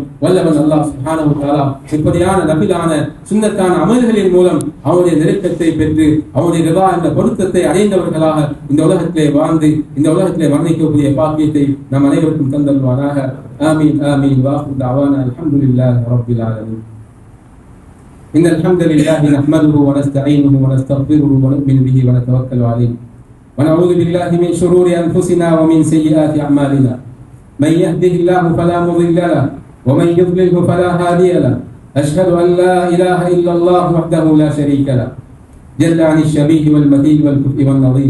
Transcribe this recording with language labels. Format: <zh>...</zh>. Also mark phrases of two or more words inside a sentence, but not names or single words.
<ta>வல்லவன்</ta> <ar>الله سبحانه وتعالى</ar> <ta>இப்படியான நபிலான சுன்னத்தான அமல்களின் மூலம் அவருடைய நெருக்கத்தை பெற்று அவருடைய ரிதா என்ற பொருத்தத்தை அடைந்தவர்களாக இந்த உலகத்திலே வாழ்ந்து இந்த உலகத்திலே வர்ணிக்கக்கூடிய பாக்கியத்தை நம் அனைவருக்கும் தந்தல்வானாக.</ta> <ar>آمين آمين. وآخر دعوانا الحمد لله رب العالمين. إن الحمد لله نحمده ونستعينه ونستغفره ونؤمن به ونتوكل عليه ونعوذ بالله من شرور أنفسنا ومن سيئات أعمالنا. من يهده الله فلا مضل له ومن يضلله فلا هادي له. أشهد أن لا إله إلا الله وحده لا شريك له جل عن الشبيه والمثيل والكفء والنظير.</ar>